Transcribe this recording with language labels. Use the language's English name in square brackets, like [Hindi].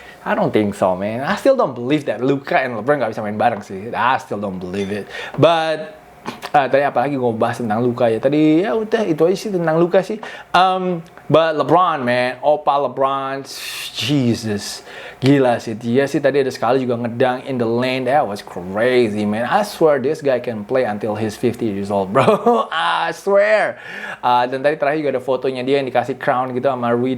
[English] I don't think so, man. I still don't believe that Luka and LeBron [Indonesian] nggak bisa main bareng sih. [English] I still don't believe it. But [Indonesian] tadi apalagi gue bahas tentang Luka ya. Tadi ya udah itu aja sih tentang Luka sih. [English] But LeBron, man, Opa LeBron, Jesus, [Indonesian] gila sih. Dia sih tadi ada sekali juga ngedang [English] in the lane. That was crazy, man. I swear this guy can play until he's 50 years old, bro. I swear. [Indonesian] Dan tadi terakhir juga ada fotonya dia yang dikasih crown gitu sama Rui.